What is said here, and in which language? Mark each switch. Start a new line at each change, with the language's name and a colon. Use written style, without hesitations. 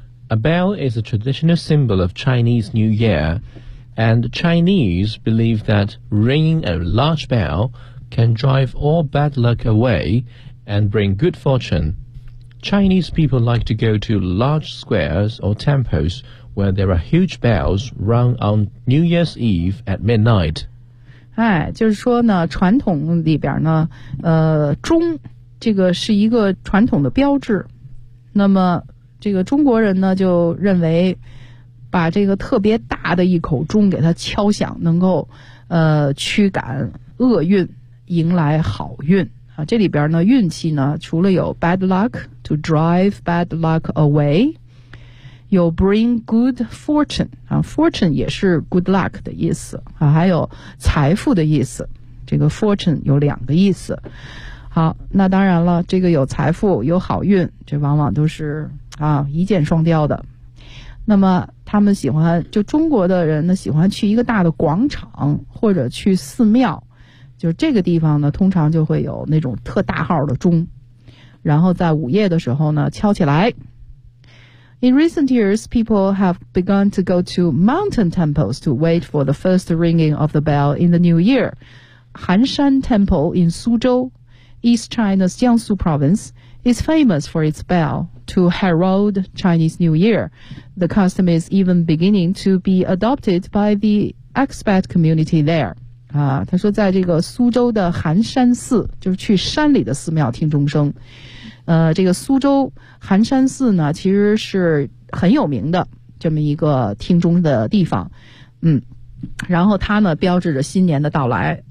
English: A bell is a traditional symbol of Chinese New Year, and Chinese believe that ringing a large bell can drive all bad luck away and bring good fortune. Chinese people like to go to large squares or temples where there are huge bells rung on New Year's Eve at midnight.
Chinese: 哎，就是说呢，传统里边呢，钟这个是一个传统的标志，那么这个中国人呢就认为把这个特别大的一口钟给它敲响，能够驱赶厄运，迎来好运啊。这里边呢运气呢除了有 bad luck
English: to drive bad luck away，
Chinese: 有
English: bring good fortune
Chinese: 啊， fortune 也是 good luck 的意思啊，还有财富的意思，这个 fortune 有两个意思。好，那当然了，这个有财富有好运，这往往都是啊，一箭双雕的。那么他们喜欢，就中国的人呢喜欢去一个大的广场或者去寺庙，就这个地方呢通常就会有那种特大号的钟，然后在午夜的时候呢敲起来。
English: In recent years, people have begun to go to mountain temples to wait for the first ringing of the bell in the new year. 寒山 temple in 苏州 East China's Jiangsu province is famous for its bellTo herald Chinese New Year. The custom is even beginning to be adopted by the expat community there.
Chinese: 啊，他说在这个苏州的寒山寺，就是去山里的寺庙听钟声。这个苏州寒山寺呢，其实是很有名的这么一个听钟的地方。嗯，然后它呢标志着新年的到来。